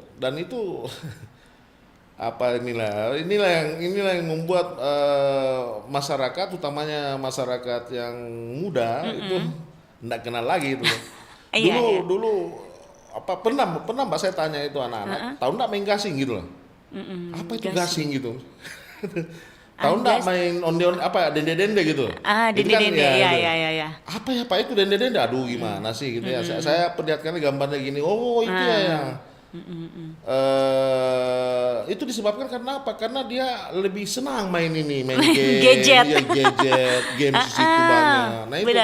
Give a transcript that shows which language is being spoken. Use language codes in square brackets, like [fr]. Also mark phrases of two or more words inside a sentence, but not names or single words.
[id] Dan itu inilah yang membuat masyarakat, utamanya masyarakat yang muda itu tidak kenal lagi itu. Dulu pernah Mbak saya tanya itu anak-anak, tahu enggak main gasing gitu loh. Apa itu gasing gitu? Tahu enggak main onde-onde dende-dende gitu? Dende-dende ya. Apa ya Pak itu dende-dende? Aduh gimana sih gitu ya. Saya perlihatkan gambarnya gini. Oh itu ya. Itu disebabkan karena apa? Karena dia lebih senang main game, gadget, game di situ banyak. Nah itu